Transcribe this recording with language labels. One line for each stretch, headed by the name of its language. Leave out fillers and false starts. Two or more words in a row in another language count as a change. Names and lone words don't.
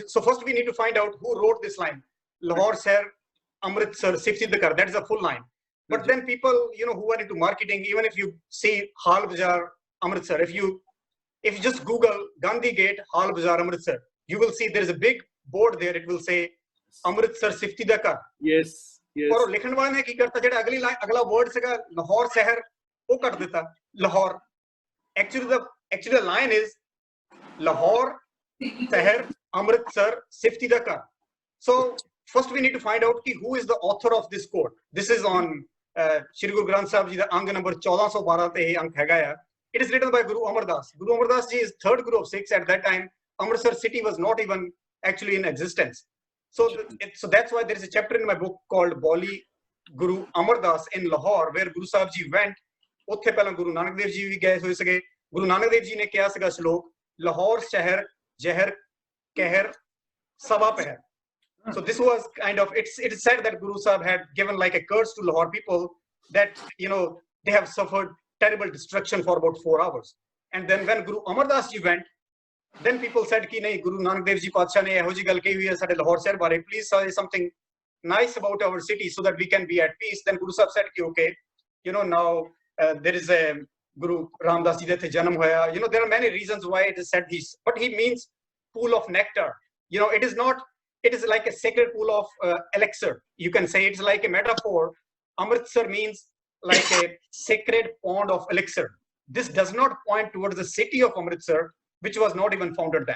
English: So first we need to find out who wrote this line. Lahore Sir, Amritsar, Sifsi Dakar, that is a full line. But then people, you know, who are into marketing, even if you see Hal Bazaar, Amritsar, if you just Google Gandhi Gate, Hal Bazaar, Amritsar, you will see there is a big board there. It will say Amritsar, Sifti Dakar. Yes, yes.
Punjabi: ਔਰ ਲਿਖਣ ਵਾਲੇ ਨੇ ਕੀ ਕਰਤਾ ਜਿਹੜਾ ਅਗਲੀ ਲਾਈਨ ਅਗਲਾ ਵਰਡ ਸੀਗਾ ਲਾਹੌਰ ਸ਼ਹਿਰ ਉਹ ਕਰ ਦਿੱਤਾ ਲਾਹੌਰ.
English: Actually the line is Lahore, Sahar, Amritsar, Sifti Dakar. So first we need to find out who is the author of this quote. This is on Shri Guru Granth Sahib Ji the Ang number 1412
Punjabi: ਤੇ ਅੰਗ ਹੈਗਾ ਹੈ.
English: It is written by Guru Amar Das. Guru Amar Das Ji is third Guru of Sikhs. At that time, Amritsar city was not even actually in existence. So that's why there is a chapter in my book called Bauli Guru Amar Das in Lahore, where Guru Sahib Ji went.
Punjabi: ਉੱਥੇ ਪਹਿਲਾਂ ਗੁਰੂ ਨਾਨਕ ਦੇਵ ਜੀ ਵੀ ਗਏ ਹੋਏ ਸੀਗੇ. ਗੁਰੂ ਨਾਨਕ ਦੇਵ ਜੀ ਨੇ ਕੀ ਸੀਗਾ ਸ਼ਲੋਕ ਲਾਹੌਰ ਸ਼ਹਿਰ ਜ਼ਹਿਰ ਕਹਿਰ ਸਵਾ ਪਹਿਰ.
English: So this was kind of, it is said that Guru Sahib had given like a curse to Lahore people that, you know, they have suffered terrible destruction for about 4 hours. And then when Guru Amar Das Ji went, then people said
Punjabi: ਕਿ ਨਹੀਂ ਗੁਰੂ ਨਾਨਕ ਦੇਵ ਜੀ ਪਾਤਸ਼ਾਹ ਨੇ ਇਹੋ ਜਿਹੀ ਗੱਲ ਕਹੀ ਹੋਈ ਹੈ ਸਾਡੇ ਲਾਹੌਰ ਸ਼ਹਿਰ ਬਾਰੇ,
English: please say something nice about our city so that we can be at peace. Then Guru Sahib said ki okay, you know, now there is a Guru Ramdas Ji that
Punjabi: ਜਨਮ ਹੋਇਆ.
English: You know, there are many reasons why it is said this, but he means pool of nectar. You know, it is not, it is like a sacred pool of elixir. You can say it's like a metaphor. Amritsar means like a sacred pond of elixir. This does not point towards the city of Amritsar, which was not even founded then.